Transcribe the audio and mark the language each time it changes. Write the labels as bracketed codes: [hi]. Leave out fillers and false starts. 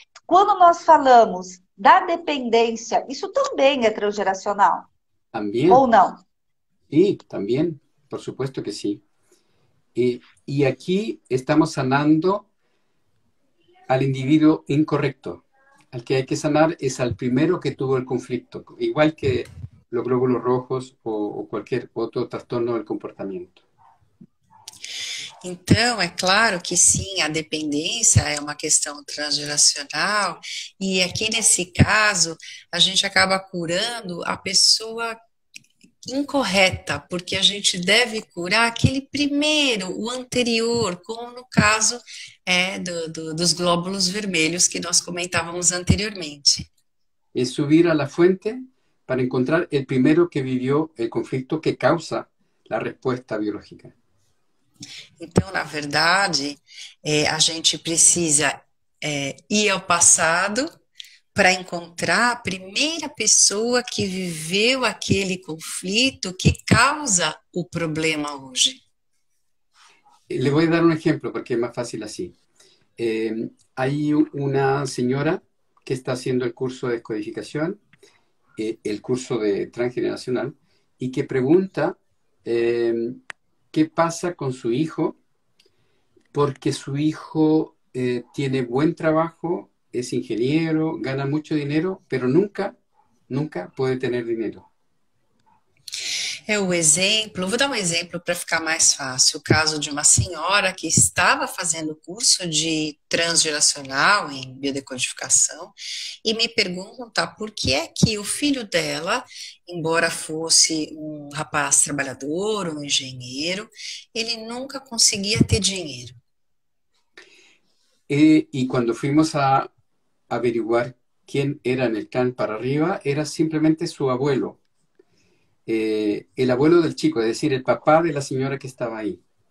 [pt] Quando nós falamos da dependência, isso também é transgeracional, [es] También, [pt] ou não? [es] sí, también, por supuesto que sí. Y aquí estamos sanando al individuo incorrecto. Al que hay que sanar es al primero que tuvo el conflicto, igual que los glóbulos rojos o cualquier otro trastorno del comportamiento. [pt] Então, é claro que sim, a dependência é uma questão transgeracional, e aqui nesse caso, a gente acaba curando a pessoa incorreta, porque a gente deve curar aquele primeiro, o anterior, como no caso dos glóbulos vermelhos que nós comentávamos anteriormente. [es] es subir a la fuente para encontrar el primero que vivió el conflicto que causa la respuesta biológica. [pt] Então, na verdade, a gente precisa ir ao passado para encontrar a primeira pessoa que viveu aquele conflito que causa o problema hoje. [es] Le voy a dar un ejemplo porque es más fácil así. Hay una señora que está haciendo el curso de descodificación, el curso de transgeneracional, y que pregunta qué pasa con su hijo, porque su hijo tiene buen trabajo, es ingeniero, gana mucho dinero, pero nunca puede tener dinero. [pt] Vou dar um exemplo para ficar mais fácil. O caso de uma senhora que estava fazendo curso de transgeracional em biodecodificação e me pergunta por que é que o filho dela, embora fosse um rapaz trabalhador, um engenheiro, ele nunca conseguia ter dinheiro. [es] Y cuando fuimos a averiguar quién era en el clan para arriba, era simplemente su abuelo. El abuelo del chico, es decir, el papá de la señora que estaba ahí.